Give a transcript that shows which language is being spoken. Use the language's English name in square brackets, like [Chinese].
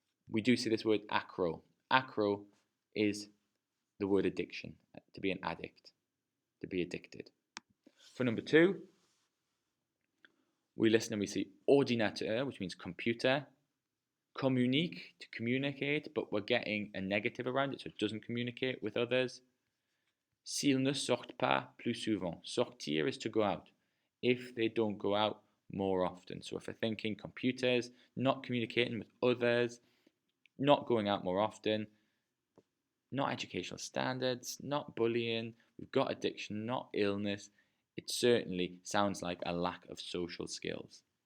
[English] We do see this word accro. Accro is the word addiction, to be an addict, to be addicted. For number 2, we listen and we see ordinateur, which means computer. Communique, to communicate, but we're getting a negative around it, so it doesn't communicate with others. [French] S'ils ne sortent pas plus souvent. [English] Sortir is to go out. If they don't go out more often. So if we're thinking computers, not communicating with others, not going out more often, not educational standards, not bullying, we've got addiction, not illness, it certainly sounds like a lack of social skills.